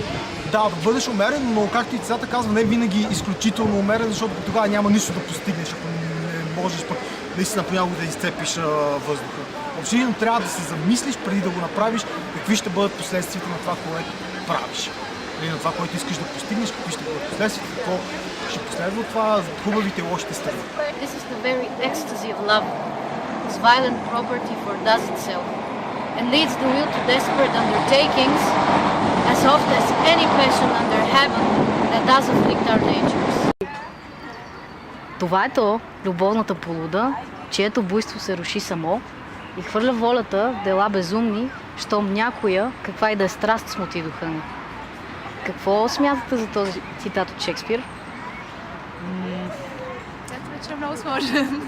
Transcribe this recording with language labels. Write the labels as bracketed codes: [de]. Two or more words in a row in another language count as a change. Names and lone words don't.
[bg] Да, да бъдеш умерен, но както и цитата казва, не винаги изключително умерен, защото тогава няма нищо да постигнеш, ако не можеш пък наистина понякога да изцепиш въздуха. Общи трябва да се замислиш преди да го направиш, какви ще бъдат последствията на това, което правиш. Или на това, което искаш да постигнеш, какви ще бъдат последствията, какво ще последва това, хубавите и лошите страни. [en] This is the very ecstasy of love, whose violent property foredoes itself, and leads the will to desperate undertakings, as oft as any passion under heaven that does afflict our natures. [bg] Това е то, любовната полуда, чието буйство се руши само и хвърля волята в дела безумни, щом някоя, каква и да е страст, смути духа ни. Какво смятате за този цитат от Шекспир? Вече е много сложен.